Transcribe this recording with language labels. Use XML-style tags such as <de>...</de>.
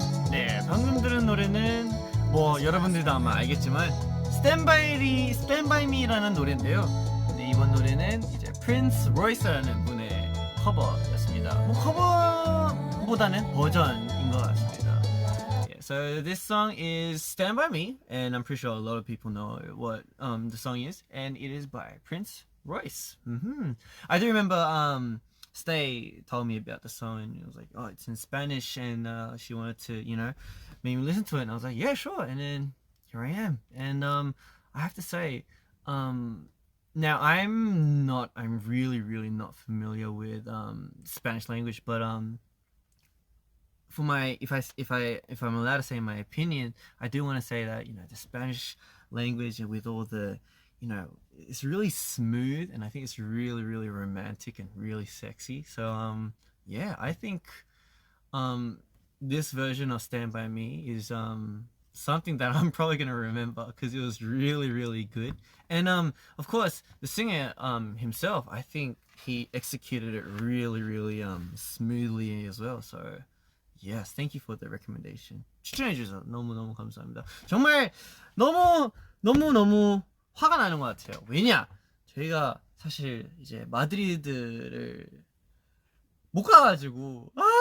<ko>네, 방금 들은 노래는 뭐 여러분들도 아마 알겠지만 Stand by Me라는 노래인데요. 네, 이번 노래는 이제 프린스 로이스라는 분의 커버였습니다. 뭐 커버보다는 버전인 것 같습니다.</ko> <en>Yeah, so this song is Stand by Me, and I'm pretty sure a lot of people know what the song is, and it is by Prince Royce. I do remember Stay told me about the song, and it was like, oh, it's in Spanish, and she wanted to, make me listen to it, and I was like, yeah, sure. And then here I am, and I have to say, now I'm really not familiar with Spanish language, but for my if I'm allowed to say my opinion, I do want to say that the Spanish language with all the it's really smooth, and I think it's really romantic and really sexy. So yeah, I think this version of Stand By Me is something that I'm probably gonna remember because it was really good. And of course the singer himself, I think he executed it really smoothly as well. So yes, thank you for the recommendation.</en> <ko>추천해주셔서 너무 감사합니다. 정말 너무 화가 나는 것 같아요. 왜냐? 저희가 사실 이제 마드리드를 못 가가지고</ko>